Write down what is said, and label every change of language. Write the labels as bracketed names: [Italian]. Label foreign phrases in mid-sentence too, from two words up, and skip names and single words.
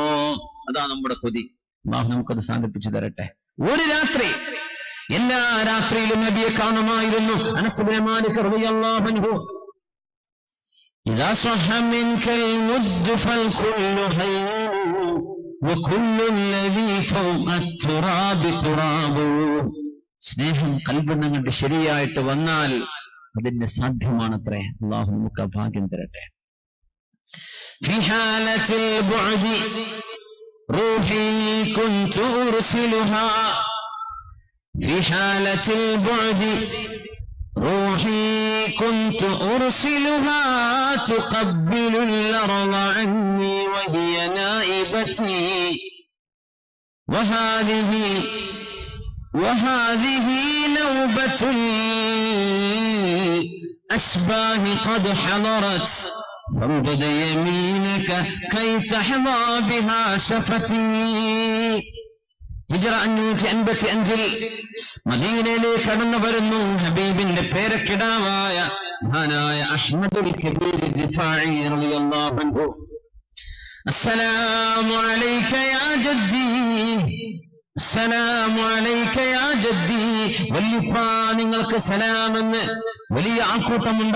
[Malayalam] അതാ നമ്മുടെ കൊതി. അല്ലാഹു നമുക്കത് സാധിപ്പിച്ചു തരട്ടെ. ഒരു രാത്രി, എല്ലാ രാത്രിയിലും നബിയെ കാണുമായിരുന്നു അനസ് ഇബ്നു മാലിക് [Arabic] رضي الله عنه. إذا صح منك الود فالكل هين وكل الذي فوق التراب تراب. [Malayalam] സ്നേഹം ഖൽബിൽ നിന്ന് ശരിയായിട്ട് വന്നാൽ അതിന് സാധ്യമാണത്രേ. അല്ലാഹു നമുക്ക് ഭാഗ്യം തരട്ടെ. [Arabic] في حالة البعد روحي كنت أرسلها، في حالة البعد روحي كنت أرسلها تقبل الأرض عني وهي نائبتي، وهذه نوبة الأشباه قد حضرت، فامدد يمينك كي تحظى بها شفتي. [Malayalam] ഹിജ്റ 555 മദീനയിലേക്ക് കടന്നു വരുന്നു ഹബീബിന്റെ പേരക്കിടാവായ മഹാനായ അഹ്മദുൽ കബീർ ദിഫാഇ [Arabic] رضي الله عنه. السلام عليك يا جدي، السلام عليك يا جدي, [Malayalam] വല്യുപ്പാ നിങ്ങൾക്ക് സലാമെന്ന് വലിയ ആൾക്കൂട്ടമുണ്ട്.